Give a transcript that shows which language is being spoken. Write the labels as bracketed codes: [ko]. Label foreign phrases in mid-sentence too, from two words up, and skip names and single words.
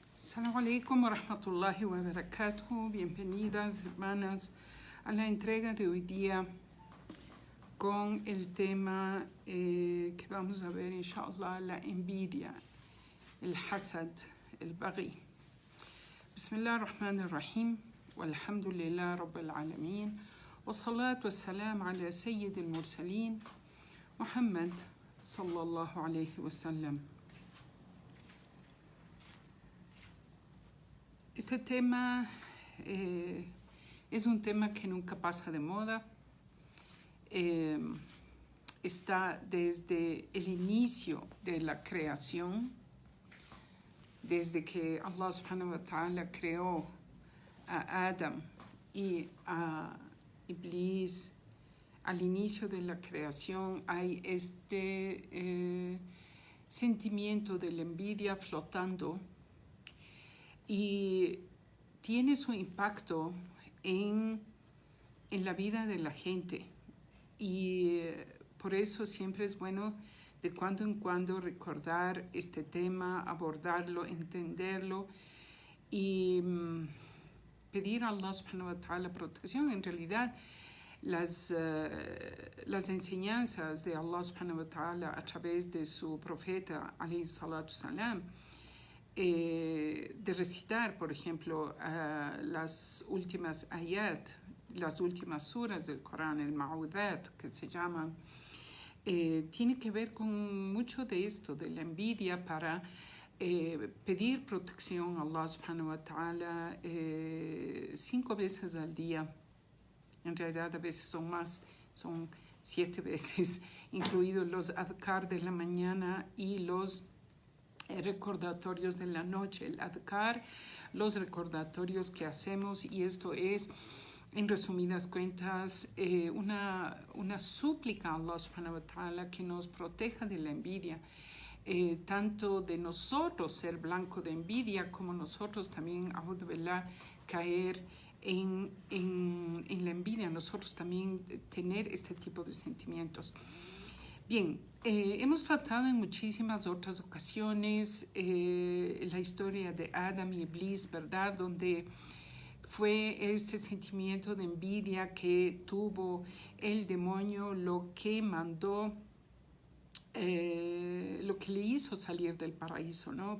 [ar] السلام عليكم ورحمة الله وبركاته. [es] Bienvenidas, hermanas, a la entrega de hoy día con el tema que vamos a ver, inshallah, la envidia, el hasad, el baghi. [ar] بسم الله الرحمن الرحيم، والحمد لله رب العالمين، والصلاة والسلام على سيد المرسلين، محمد صلى الله عليه وسلم. [es] Este tema es un tema que nunca pasa de moda. Está desde el inicio de la creación, desde que [ar] الله سبحانه وتعالى [es] creó a Adam y a Iblis. Al inicio de la creación hay este sentimiento de la envidia flotando y tiene su impacto en la vida de la gente. Y por eso siempre es bueno de cuando en cuando recordar este tema, abordarlo, entenderlo y pedir a [ar] الله سبحانه وتعالى [es] protección. En realidad, las enseñanzas de [ar] الله سبحانه وتعالى [es] a través de su profeta, [ar] عليه الصلاة السلام, [es] de recitar, por ejemplo, las últimas ayat, las últimas suras del Corán, el Ma'udat, que se llaman, tiene que ver con mucho de esto, de la envidia, para pedir protección a [ar] الله سبحانه وتعالى [es] 5 veces al día. En realidad a veces son más, son 7 veces, incluidos los adhkar de la mañana y los recordatorios de la noche. El adhkar, los recordatorios que hacemos, y esto es, en resumidas cuentas, una súplica a [ar] الله سبحانه وتعالى [es] que nos proteja de la envidia, tanto de nosotros ser blanco de envidia, como nosotros también, [ar] أعوذ بالله, [es] caer en la envidia, nosotros también tener este tipo de sentimientos. Bien, hemos tratado en muchísimas otras ocasiones la historia de Adam y Iblis, ¿verdad? Donde fue este sentimiento de envidia que tuvo el demonio, lo que mandó, lo que le hizo salir del paraíso, ¿no?